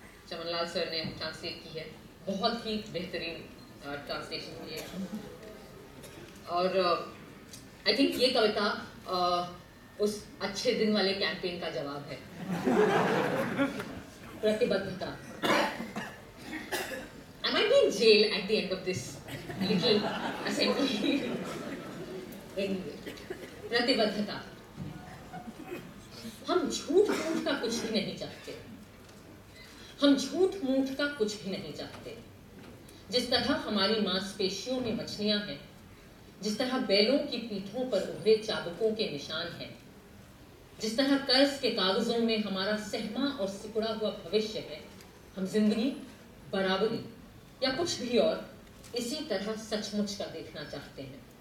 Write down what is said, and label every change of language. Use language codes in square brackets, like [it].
[hi] Chamanlal sir ने translate की है, बहुत ही बेहतरीन ट्रांसलेशन की है। और आई थिंक ये कविता उस अच्छे दिन वाले कैंपेन का जवाब है। प्रतिबद्धता। [en] I might be in jail at the end of this little assembly. [hi] प्रतिबद्धता। हम झूठ मूठ का कुछ भी नहीं चाहते, हम झूठ मूठ का कुछ भी नहीं चाहते। जिस तरह हमारी मांसपेशियों में मछलियां हैं, जिस तरह बैलों की पीठों पर उभरे चाबुकों के निशान हैं, जिस तरह कर्ज के कागजों में हमारा सहमा और सिकुड़ा हुआ भविष्य है, हम जिंदगी, बराबरी या कुछ भी और इसी तरह सचमुच का देखना चाहते हैं।